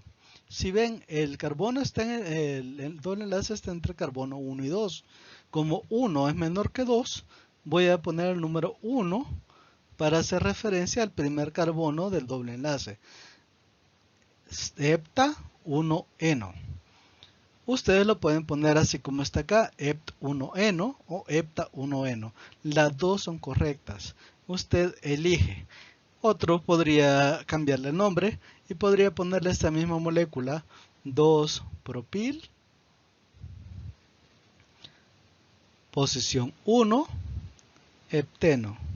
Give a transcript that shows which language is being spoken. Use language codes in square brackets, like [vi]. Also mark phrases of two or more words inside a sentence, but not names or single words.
[es] Si ven, el carbono está el doble enlace está entre carbono 1 y 2. Como 1 es menor que 2, voy a poner el número 1 para hacer referencia al primer carbono del doble enlace. Hepta 1-eno. Ustedes lo pueden poner así como está acá, hept1-eno o hepta1-eno. Las dos son correctas. Usted elige. Otro podría cambiarle el nombre y podría ponerle esta misma molécula 2-propil, posición 1, hepteno.